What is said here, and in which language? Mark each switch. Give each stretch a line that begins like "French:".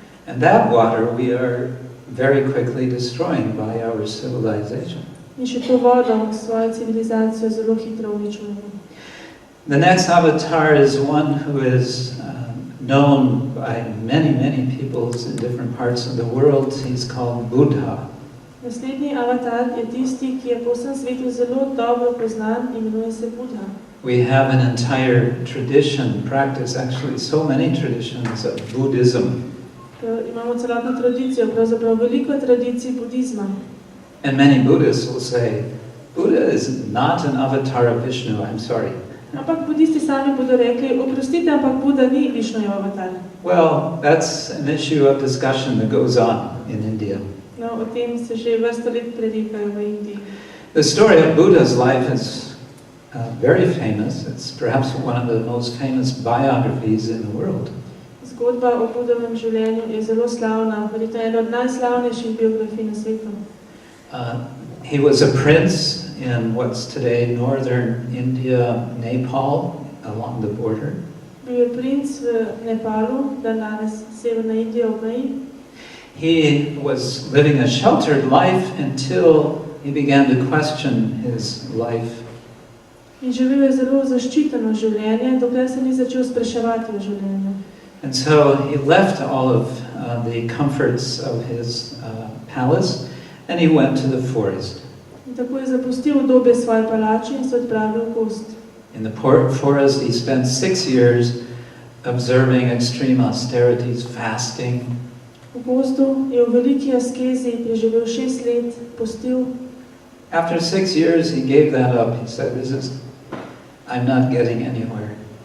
English: And that water we are very quickly destroying by our civilization.
Slovenian: In še to vodo svojo civilizacijo zelo hitro uničujemo.
English: The next avatar is one who is known by many, many peoples in different parts of the world. He's called Buddha.
Slovenian: Naslednji avatar je tisti, ki je po vsem svetu zelo dobro poznan, imenuje se Buddha.
English: We have an entire tradition, practice, actually so many traditions of Buddhism.
Slovenian: Imamo celotno tradicijo, pravzaprav veliko tradicij budizma.
English: And many Buddhists will say, Buddha is not an avatar of Vishnu, I'm sorry.
Slovenian: Ampak budisti sami bodo rekli, oprostite, ampak Buddha ni Višnujev avatar.
English: Well, that's an issue of discussion that goes on in India.
Slovenian: No, o tem se že vrsto let predikajo v Indiji.
English: The story of Buddha's life is very famous. It's perhaps one of the most famous biographies in the world.
Slovenian: Zgodba o Buddhovem življenju je zelo slavna, verjetno ena od najslavnejših biografij na svetu.
English: He was a prince in what's today northern India, Nepal, along the border.
Slovenian: Bil je princ v Nepalu, danes severna Indija ob meji.
English: He was living a sheltered life until he began to question his life.
Slovenian: In živel je zelo zaščiteno življenje, dokler se ni začel spraševati o življenju.
English: And so he left all of the comforts of his palace and he went to the forest.
Slovenian: In tako je zapustil udobje svoje palače in se odpravil v gost.
English: In the forest he spent 6 years observing extreme austerities, fasting.
Slovenian: V gozdu je v veliki askezi preživel 6 let, postil.
English: After 6 years he gave that up. He said, I'm not getting anywhere.